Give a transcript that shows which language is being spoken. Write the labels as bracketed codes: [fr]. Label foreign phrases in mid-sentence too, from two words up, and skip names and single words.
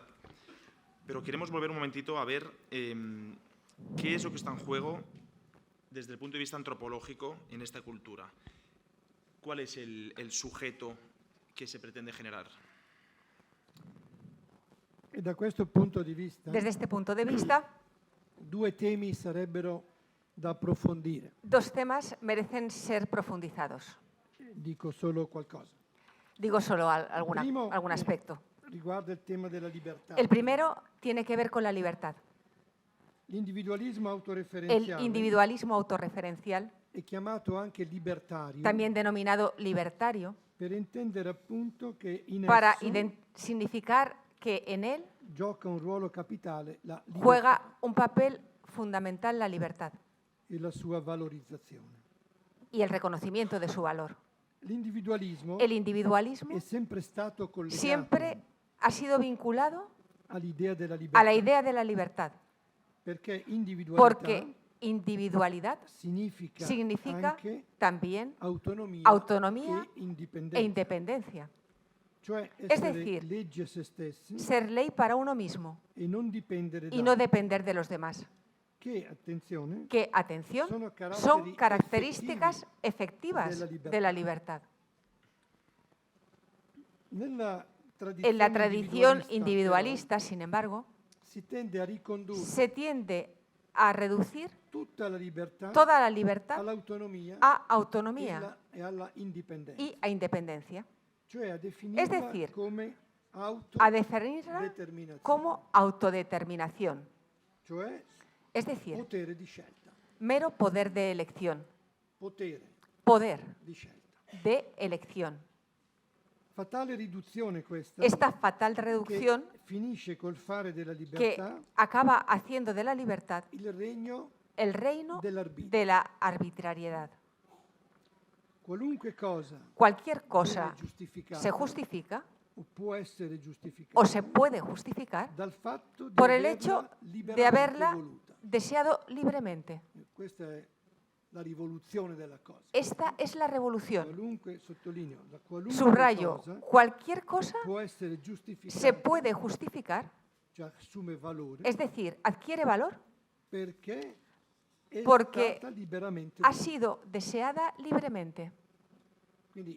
[es] Pero queremos volver un momentito a ver qué es lo que está en juego desde el punto de vista antropológico en esta cultura. ¿Cuál es el sujeto que se pretende generar? Desde este punto de vista, [it] due temi sarebbero da approfondire. [es] dos temas merecen ser profundizados. [it] Dico solo qualcosa. [es] Digo solo algún aspecto. [it] Riguarda il tema della libertà. [es] El primero tiene que ver con la libertad. [it] L'individualismo [es] El [it] autoreferenziale [es] individualismo autorreferencial, [it] è chiamato anche libertario [es] también denominado libertario, [it] per intendere appunto che in [es] para [it] esso [es] significar que en él [it] gioca un ruolo capitale la libertà [es] juega un papel fundamental la libertad [it] e la sua valorizzazione. [es] y el reconocimiento de su valor. [it] L'individualismo [es] El individualismo [it] è sempre stato collegato [es] siempre ha sido vinculado [it] all'idea della libertà, [es] a la idea de la libertad, [it] perché individualità [es] porque individualidad [it] significa anche [es] también [it] autonomia [es] autonomía [it] e indipendenza. [es] e independencia. [it] Cioè [es] Es [it] essere [es] decir, [it] legge a se stessi [es] ser ley para uno mismo [it] e non dipendere [es] y [it] da [es] no depender de los demás. [it] che, attenzione, [es] Que, atención, Son son características efectivas de de la libertad. [it] nella [es] En la tradición [it] individualista, [es] individualista, sin embargo, [it] però, si tende a ricondurre [es] se tiende a reducir [it] tutta la libertà [es] toda la libertad [it] all'autonomia [es] a autonomía [it] e alla indipendenza, [es] y a independencia, [it] cioè a definirla [es] Es decir, [it] come [es] a definirla [it] autodeterminazione, [es] como autodeterminación, [it] cioè [es] es decir, [it] potere di scelta, [es] mero poder de elección, [it] potere [es] poder [it] di scelta. [es] de elección. [it] Fatale riduzione questa [es] Esta fatal [it] che [es] reducción [it] finisce col fare della [es] que [it] libertà [es] acaba haciendo de la libertad [it] il regno [es] el reino [it] dell'arbitrio. [es] de la arbitrariedad. [it] Qualunque cosa [es] Cualquier cosa [it] viene giustificata [es] se justifica [it] o può essere giustificata [es] o se puede justificar [it] dal fatto di [es] por el [it] averla [es] hecho de [it] liberamente [es] haberla [it] voluta. [es] deseado libremente. [it] Questa è la rivoluzione della cosa. [es] Esta es la revolución. [it] Qualunque, sottolineo, da qualunque [es] Subrayo, [it] cosa [es] cualquier cosa [it] può essere giustificata, [es] se puede justificar, [it] cioè assume valore, [es] es decir, adquiere valor [it] perché è [es] porque [it] stata liberamente [es] ha [it] voluta. [es] sido deseada libremente. [it] Quindi